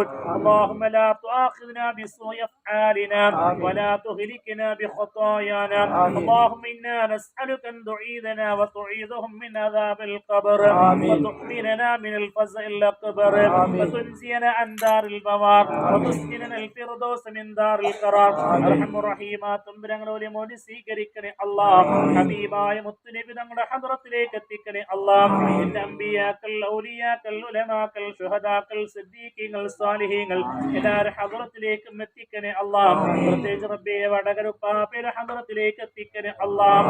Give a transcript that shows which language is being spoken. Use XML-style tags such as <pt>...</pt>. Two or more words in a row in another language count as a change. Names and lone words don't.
<ar>اللهم لا تؤاخذنا بسوء أفعالنا ولا تهلكنا بخطايانا. اللهم إنا نسألك أن تعيذنا وتعيذهم من عذاب القبر وتحملنا من الفزع الأكبر وتنزينا عن دار البوار وتسكننا الفردوس من دار القرار. أرحم الراحمين</ar> <ml>തമ്പുരാനോട് മോദി സ്വീകരിക്കണേ അല്ലാഹ്. ഹബീബായ മുത്തുനബി തങ്ങളുടെ ഹദ്റത്തിലേക്ക് എത്തിക്കണേ അല്ലാഹ്. നിന്റെ അംബിയാക്കൾ ഔലിയാക്കൾ ഉലമാക്കൾ ശുഹദാക്കൾ സിദ്ദീഖീങ്ങൾ സ്വാലിഹീങ്ങൾ എല്ലാവരുടെ ഹദ്റത്തിലേക്കും എത്തിക്കണേ അല്ലാഹ്. പ്രത്യേകിച്ച് റബ്ബേ വടകര ഉപ്പാപ്പയുടെ ഹദ്റത്തിലേക്ക് എത്തിക്കണേ അല്ലാഹ്.</ml>